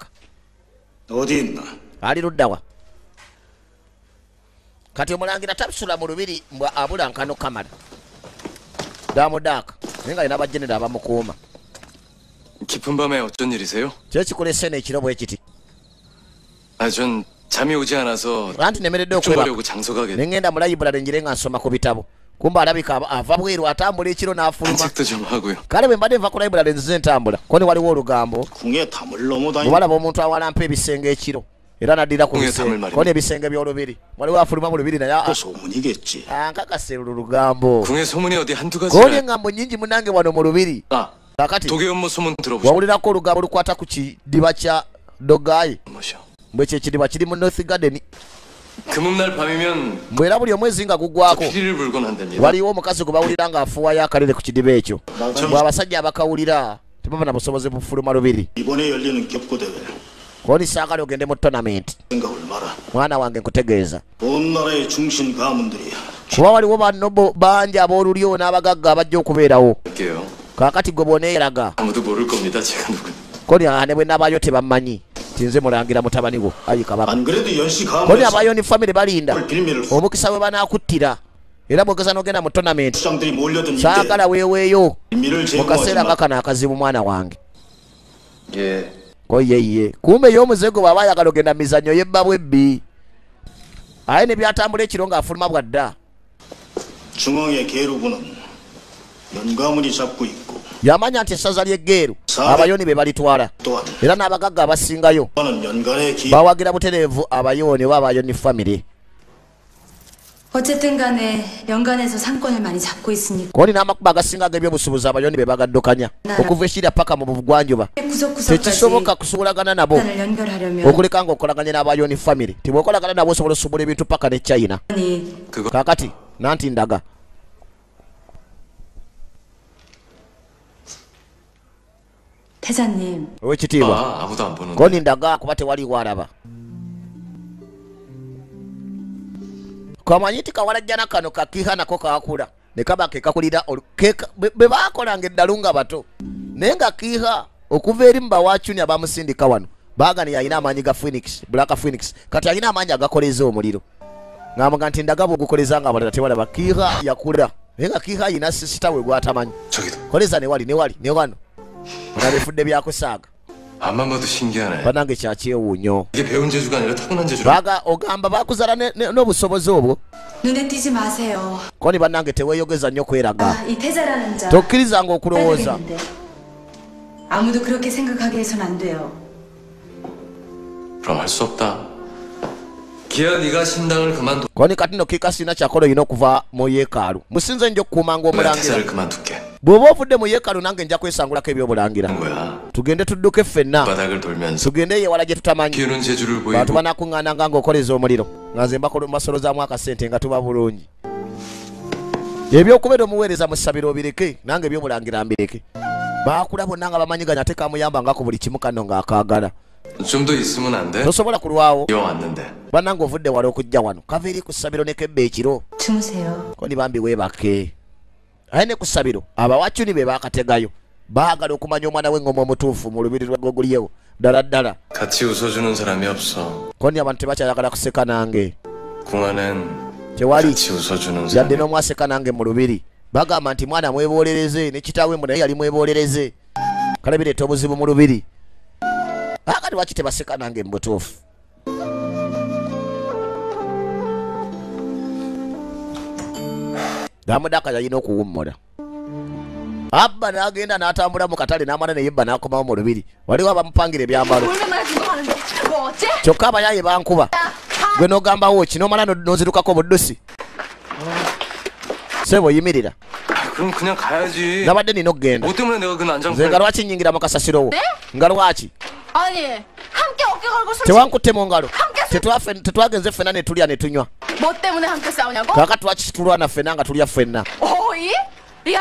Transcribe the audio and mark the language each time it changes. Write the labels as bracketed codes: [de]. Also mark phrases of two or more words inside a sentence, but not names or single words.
[ko] 어디 있나? [lg] ali luddawa kati omulangira tabisula mu lubiri mbwa abula nkano kamala damudaaka naye nga alina abajenera abamukuuma [ko] 깊은 밤에 어쩐 일이세요? [lg] kyekikulese n'ekiro bwe kiti [ko] 전 잠이 오지 않아서 [lg] anti nemeredde [ko] 좀 [lg] okwebaka [ko] 장소 가게 [lg] ne ŋŋenda mu layibulale njire nga nsoma ku bitabo kumba alabika ava bweru atambula ekiro n'afuluma [ko] 산책도 좀 하고요. [lg] kale bwe mbadde nva ku layibulale nzize ntambula ko ne waliwo olugambo [ko] 궁에 담을 넘어다니. [lg] bwebalaba omuntu awalampa ebisenge ekiro era naddira ku bisenge ko n'ebisenge by'olubiri waliwo afuluma mu lubiri naye [ko] 소문이겠지. [lg] ankakase olu lugambo [ko] 궁에 소문이 어디 한두 가지. [lg] koli engambo nyingi munange wano mu lubiri kakati [ko] 독일 업무 소문 들어보셨죠? [lg] wawulirako olugambo lukwata ku kidiba kya dogayi mbwe kyekidiba kiri mu [en] north garden [ko] 금음날 밤이면 [lg] mbwe era buli omwezi nga gugwako [ko] 피리를 불곤 한답니다. [lg] waliwo omukazi gwe bawulira ng'afuwayo akalere ku kidiba ekyo bwe abasajja abakawulira tebaba na busobozi bufuluma lubiri [ko] 이번에 열리는 격고대회 [lg] koni saagala ogende mu tonamenti [ko] 생각을 마라. [lg] mwana wange nkutegeeza [ko] 온 나라의 중심 가문들이 [lg] kuba waliwo bannobo bangi aboolulyo n'abagagga abajja okubeerawo [ko] 할게요. [lg] kaakati gwe bwoneeraga [ko] 아무도 모를 겁니다. 제가 누군. [lg] koni ane bwe nabaayo tebammanyi tinze mulangira mutabani wo ayi kabaka [ko] 안 그래도 연시 [lg] koni [ko] 가문에서 [lg] abayo ni famire balinda [ko] 빌미를 [lg] omukisa we banaakuttira era bwogeza n'ogenda mu tonamenti [ko] 수장들이 몰려든 [lg] saagala weeweeyo [ko] 빌미를 [lg] mu kaseera nga [ko] 제공하지만 [lg] kano akazibu mwana wange [ko] 예. [lg] koyeye kumbe ey'omuze gwe bw'aba ayagala ogenda mu mizannyo yebba bwebbi aye ne byatambula ekiro ng'afuluma bwadda [ko] 중앙의 계루부는 연가문이 잡고 있고 [lg] yamanya nti essaza ly'eggeeru abayoni be balitwala [ko] 또한 [lg] era n'abagagga abasingayo [ko] 또한 연간의 기 [lg] bawagira butereevu abayoni oba abayoni famire [ko] 어쨌든 간에 연간에서 상권을 많이 잡고 있으니까 [lg] koni n'amakuba agasinga ag'ebyobusuubuzi abayoni be bagaddukanya okuva ekirya paka mu bugwanjuba [ko] 구석구석까지 [lg] tekisoboka kusuubulagana nabo [ko] 연간을 연결하려면 [lg] okuleka nga okolaganye n'abayoni famire tibwokolagana nabo osobola osuubula ebintu paka ne china [ko] 그거 [lg] kakati nanti ndaga [ko] 태자님 [lg] owekitiibwa [ko] 아무도 안 보는데. [lg] koni ndaga kuba tewaliwo alaba kamanyi nti kawalajjana kano kakiha nako kakula ne kaba kekakulira bwe baakolanga eddalu nga bato naye nga kiha okuva eri mu bawacuni abamusindika wano baagani yalina amaanyi ga [en] phoenix black phoenix [lg] kati alina amaanyi agakoleza omuliro ng'amuga nti ndaga bwegukoleza nga abalala tewalaba kiha yakula naye nga kiha alina sisita we gwatamanyi [ko] 저기도. [lg] koleza newali ne wano nga bifudde byakusaaga [ko] 앞만 봐도 신기하네. [lg] banange kyakyewuunyo [ko] 이게 배운 재주가 아니라 타고난 재주라. [lg] baga ogamba bakuzala n'obusobozi obwo [ko] 눈에 띄지 마세요. [lg] koni bannange teweeyogeza nnyo kweraga [ko] 아, 이 태자라는 자 [lg] tokkirizanga okulowooza [ko] 되겠는데. 아무도 그렇게 생각하게 해선 안 돼요. 그럼 할 수 없다. 기아 네가 신당을 그만둬. [lg] koni kati nno kiika sirina kyakola olina okuva mu yeekaalu musinze nja okukuumanga [ko] 내가 [lg] omulangira [ko] 태사를 그만둘게. [lg] bw'oba ovudde mu yeekaalu nange nja kwesangulako ebyobulangira [ko] 뭐야? [lg] tugende tudduke ffenna [ko] 바닥을 돌면서 [lg] tugende ewala gye tutamanyi [ko] 기우는 재주를 [lg] bantu [ko] 보이고 [lg] banaakuŋŋaananga ng'okoleza omuliro nga nze mbasolozaamu akasente nga tuba bulungi ebyokubeera omuweereza mu ssabiro obireke nange ebyobulangira mbireke baakula bonna nga bamanyiganya ate kamuyambangako buli kimu kano ng'akaagala [ko] 좀 더 있으면 안 돼? [lg] tosobola kulwawo [ko] 이왕 왔는데. [lg] bannange ovudde wala okujja wano kava eri ku ssabiro ne kebba ekiro [ko] 주무세요. [lg] koni bambi weebake aye ne ku ssabiro abawacuni be baakategayo baagala okumanya omwana w'engoma omutuufu mu lubiri lwegogulyewo ddala ddala [ko] 같이 웃어주는 사람이 없어. [lg] koni abantu tebakyayagala kuseka nange [ko] 궁안엔 [lg] tewali [ko] 같이 웃어주는 [lg] yadde [ko] 사람이. [lg] n'omwaseka nange mu lubiri bagamba nti mwana mwebolereze ne kitaawe mu naye yali mwebolereze kale bireeta obuzibu mu lubiri akati waki tebaseka nange mbutuufu Damudaka yalina okuwummula abba n'agenda n'atambula mu katale n'amala ne yebba n'akomawo mu lubiri waliwo abamupangira ebyambalo kyokka abayaye bankuba gwe n'ogambawo ki n'omala n'ozirukako buddusi sebo yimirira [ko] 그럼 그냥 가야지. [lg] nabadde nina okugenda [ko] 뭐 때문에 내가 그 난장 [lg] nze nga lwaki nyingira mu kasasirowo nga lwaki [ko] 아니 함께 어깨 걸고 숨 [lg] tewankutte mu ngalo tetwagenze ffenna ne tulya ne tunywa [ko] 뭐 때문에 함께 싸우냐고? [lg] kakati lwaki tulwana ffenna nga tulya ffenna [ko] 오이? 야